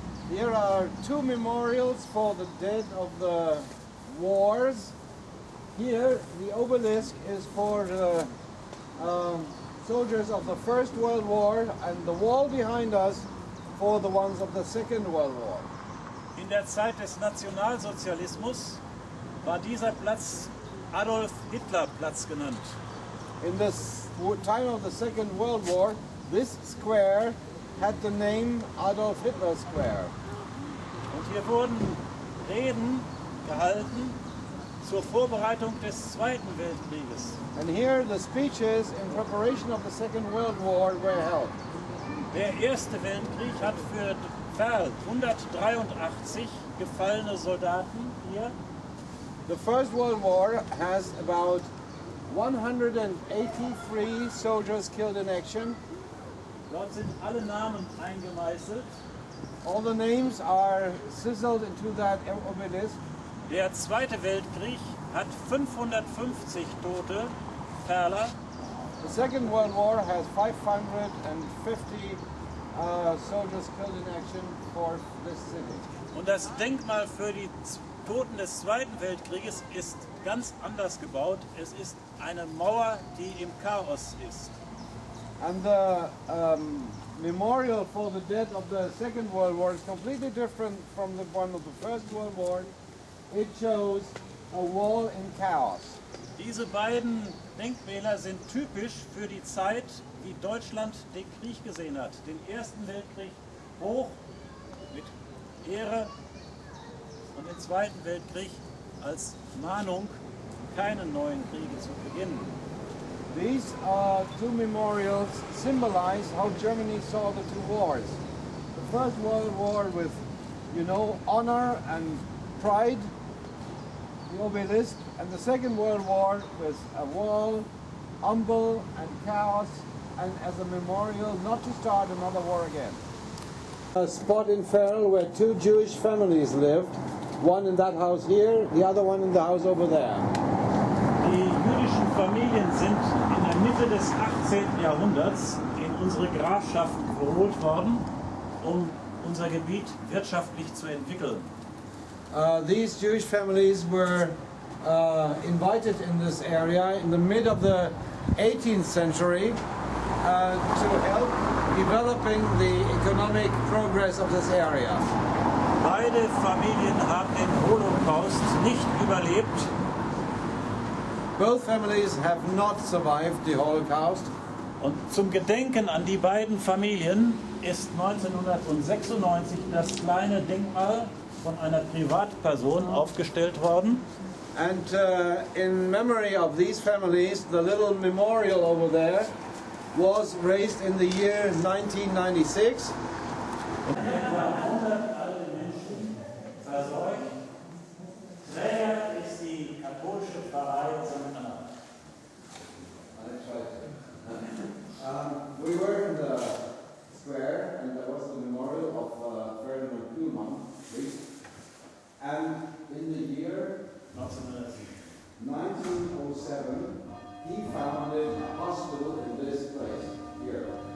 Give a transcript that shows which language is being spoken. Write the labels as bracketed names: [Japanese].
[English] Here are two memorials for the dead of the wars. Here, the obelisk is for the soldiers of the First World War, and the wall behind us for the ones of the Second World War. [German] In der Zeit des Nationalsozialismus war dieser Platz Adolf-Hitler-Platz genannt. [English] In the time of the Second World War, this square had the name Adolf Hitler Square. [German] Und hier wurden Reden gehalten zur Vorbereitung des Zweiten Weltkrieges. [English] And here the speeches in preparation of the Second World War were held. [German] Der Erste Weltkrieg hat für Verl 183 gefallene Soldaten hier. [English] The First World War has about 183 soldiers killed in action. [German] Dort sind alle Namen eingemeißelt. [English] All the names are sizzled into that obelisk. [German] Der Zweite Weltkrieg hat 550 tote Verler. [English] The Second World War has 550 soldiers killed in action for this city. [German] Und das Denkmal für die Toten des Zweiten Weltkrieges ist ganz anders gebaut. Es ist eine Mauer, die im Chaos ist. [English] And the memorial for the dead of the Second World War is completely different from the one of the First World War. It shows a wall in chaos. [German] Diese beiden Denkmäler sind typisch für die Zeit, wie Deutschland den Krieg gesehen hat. Den Ersten Weltkrieg hoch mit Ehre und den Zweiten Weltkrieg als Mahnung, keine neuen Kriege zu beginnen. [English] These two memorials symbolize how Germany saw the two wars. The First World War with, honor and pride, the obelisk, and the Second World War with a wall, humble and chaos, and as a memorial not to start another war again. A spot in Verl where two Jewish families lived, one in that house here, the other one in the house over there. [German] Die jüdischen Familien sind in der Mitte des 18. Jahrhunderts in unsere Grafschaften geholt worden, um unser Gebiet wirtschaftlich zu entwickeln. [English] These Jewish families were invited in this area in the mid of the 18th century to help developing the economic progress of this area. [German] Beide Familien haben den Holocaust nicht überlebt [English] Both families have not survived the Holocaust. [German] Und zum Gedenken an die beiden Familien ist 1996 das kleine Denkmal von einer Privatperson aufgestellt worden. [English] And in memory of these families, the little memorial over there was raised in the year 1996. [German] Und etwa 100 alte Menschen versorgt. Träger ist die katholische Pfarrei St. Anna. [English] We were in the square, and there was the memorial of Ferdinand Kuhlmann, priest. And in the year 1907, he founded a hospital in this place here.